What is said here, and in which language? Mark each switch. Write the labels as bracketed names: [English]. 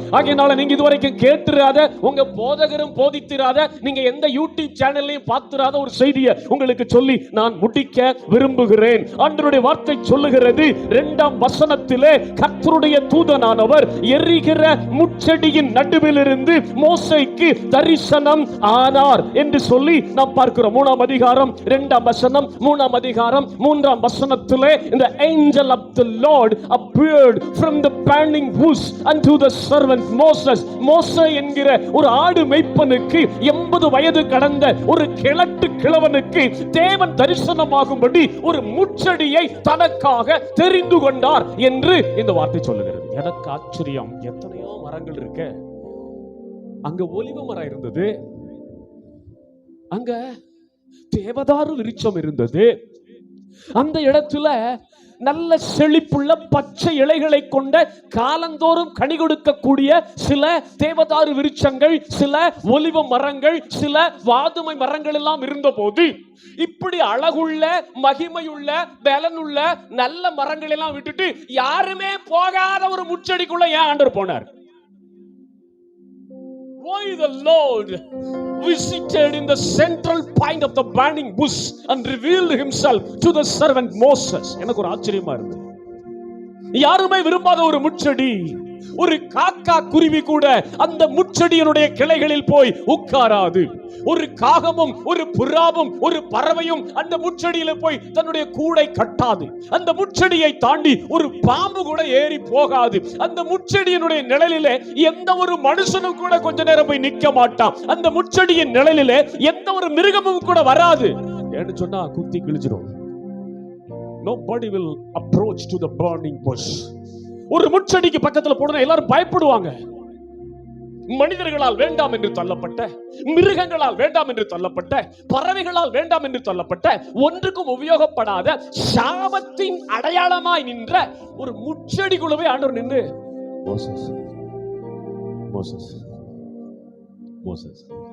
[Tamil] ஆகையால நீங்க இதுவரைக்கும் கேட்டிராத, உங்க போதகரும் போதித்திராத, நீங்க எந்த யூடியூப் சேனல்லையும் பார்த்திராத ஒரு செய்தியை உங்களுக்கு சொல்லி நான் முடிக்க விரும்புகிறேன். ஆண்டவருடைய வார்த்தை சொல்லுகிறது, 2ஆம் வசனத்திலே கர்த்தருடைய தூதனானவர் எரிகிற முட்செடியின் நடுவிலிருந்து மோசேக்கு தரிசனம் ஆனார் என்று சொல்லி நாம் பார்க்கிறோம். 3ஆம் அதிகாரம் 2ஆம் வசனம், 3ஆம் அதிகாரம் 3ஆம் வசனத்திலே இந்த [English] angel of the Lord appeared from the burning bush unto the servant Moses. [Tamil] மோசே என்கிற ஒரு ஆடு மேய்ப்பனுக்கு 80 வயது கடந்த ஒரு கிழவனுக்கு தேவன் தரிசனமாகும்படி ஒரு முட்செடியை தனக்காக தெரிந்து கொண்டார் என்று இந்த வார்த்தை சொல்லுகிறது. எனக்கு ஆச்சரியம், எத்தனையோ மரங்கள் இருக்கு. அங்க ஒலிவ மரம் இருந்தது, அங்க தேவதாரு விருட்சம் இருந்தது, அந்த இடத்துல நல்ல செழிப்புள்ள பச்சை இலைகளை கொண்ட காலந்தோறும் கனி கொடுக்கக்கூடிய சில தேவதாரு விருட்சங்கள், சில ஒலிவ மரங்கள், சில வாதுமை மரங்கள் எல்லாம் இருந்த போது, இப்படி அழகுள்ள மகிமையுள்ள பலனுள்ள நல்ல மரங்கள் எல்லாம் விட்டுட்டு யாருமே போகாத ஒரு முச்செடிக்குள்ள ஏன் ஆண்டவர் போனார்? [English] Why the Lord visited in the central point of the burning bush and revealed himself to the servant Moses? [Tamil] எனக்கு ஒரு ஆச்சரியமா இருக்கு. யாருமே விரும்பாத ஒரு முட்செடி, ஒரு காக்கா குருவி கூட அந்த முட்செடியினுடைய கிளைகளில் போய் உட்காராது. ஒரு காகமும் ஒரு புறாவும் ஒரு பறவையும் அந்த முட்செடியில போய் தன்னுடைய கூடை கட்டாது. அந்த முட்செடியை தாண்டி ஒரு பாம்பு கூட ஏறி போகாது. அந்த முட்செடியினுடைய நிழலிலே எந்த ஒரு மனுஷனும் கூட கொஞ்ச நேரம் போய் நிற்க மாட்டான். அந்த முட்செடியின் நிழலிலே எந்த ஒரு மிருகமும் கூட வராது. ஏன்னு சொன்னா குத்தி கிழிச்சிடும். [English] Nobody will approach to the burning bush. [Tamil] ஒரு முட்செடிக்கு பக்கத்துல போனா எல்லாரும் பயப்படுவாங்க. மனிதர்களால் வேண்டாம் என்று தள்ளப்பட்ட, மிருகங்களால் வேண்டாம் என்று தள்ளப்பட்ட, பறவைகளால் வேண்டாம் என்று தள்ளப்பட்ட, ஒன்றுக்கும் உபயோகப்படாத சாபத்தின் அடையாளமாய் நின்ற ஒரு முட்செடிக்குள்ளவே ஆண்டவர் நின்று, மோசஸ் மோசஸ் மோசஸ்,